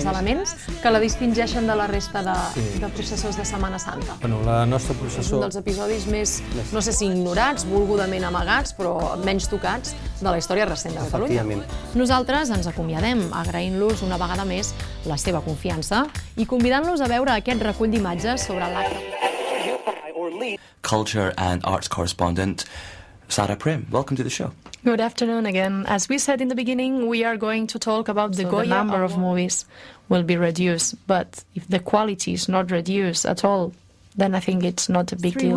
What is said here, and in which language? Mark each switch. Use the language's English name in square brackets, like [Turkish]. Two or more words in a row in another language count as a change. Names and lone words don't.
[Catalan] Els elements que la distingeixen de la resta de processors de Setmana Santa. Bueno, la nostra És processó... un dels episodis més, no sé si ignorats, volgudament amagats, però menys tocats de la història recent de Catalunya. Efectivament. Nosaltres ens acomiadem agraint-los una vegada més la seva confiança i convidant-los a veure aquest recull d'imatges sobre l'acte. [English] Culture and arts correspondent Sara Prim. Welcome to the show. Good afternoon again. As we said in the beginning, we are going to talk about the Goya. The number of movies will be reduced, but if the quality is not reduced at all, then I think it's not a big deal.